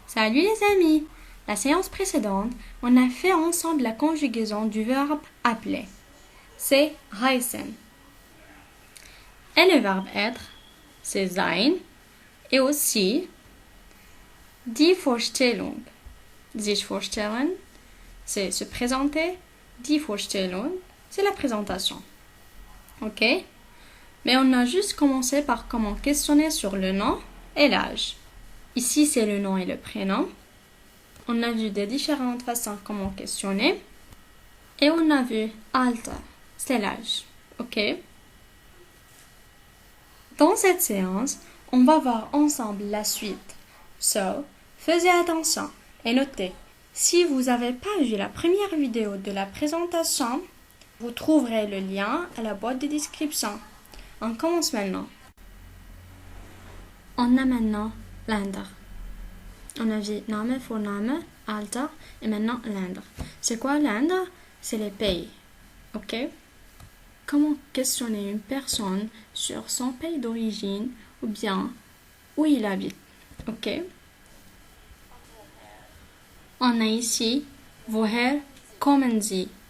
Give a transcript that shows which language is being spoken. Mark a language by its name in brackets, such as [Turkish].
[French] les amis, la séance précédente, on a fait ensemble la conjugaison du verbe appeler. C'est heißen. Et le verbe être, c'est sein. Et aussi, die Vorstellung. Sich vorstellen, c'est se présenter. Die Vorstellung, c'est la présentation. Ok? Mais on a juste commencé par comment questionner sur le nom et l'âge. Ici, c'est le nom et le prénom. On a vu des différentes façons comment questionner. Et on a vu Alter, c'est l'âge. Ok? Dans cette séance, on va voir ensemble la suite. So, faisez attention et notez. Si vous n'avez pas vu la première vidéo de la présentation, vous trouverez le lien à la boîte de description. On commence maintenant. On a maintenant Länder. On a vu Name, Vorname, Alter et maintenant Länder. C'est quoi Länder? C'est les pays. Ok? Comment questionner une personne sur son pays d'origine ou bien où il habite? Ok? On a ici [German] Woher kommen Sie?